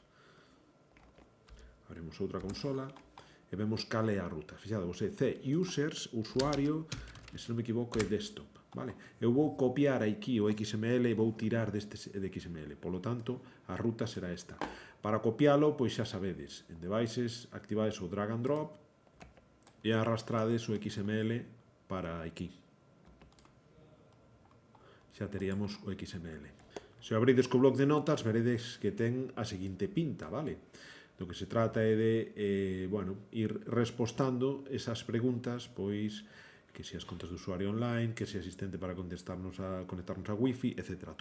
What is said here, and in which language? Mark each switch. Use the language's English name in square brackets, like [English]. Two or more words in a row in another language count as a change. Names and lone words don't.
[Galician] Abrimos outra consola e vemos cal é a ruta. Fixade, você C, users, usuario, e se non me equivoco é desktop, vale? Eu vou copiar aquí o XML e vou tirar deste de XML, polo tanto, a ruta será esta. Para copialo, pois xa sabedes, en devices activades o [English] drag and drop [Galician] e arrastrades o XML para aquí. Xa teríamos o XML. Se o abrides co bloc de notas, veredes que ten a seguinte pinta, vale? Do que se trata é de, ir respostando esas preguntas, pois, que se as contas de usuario online, que se asistente para conectarnos a Wi-Fi, etc.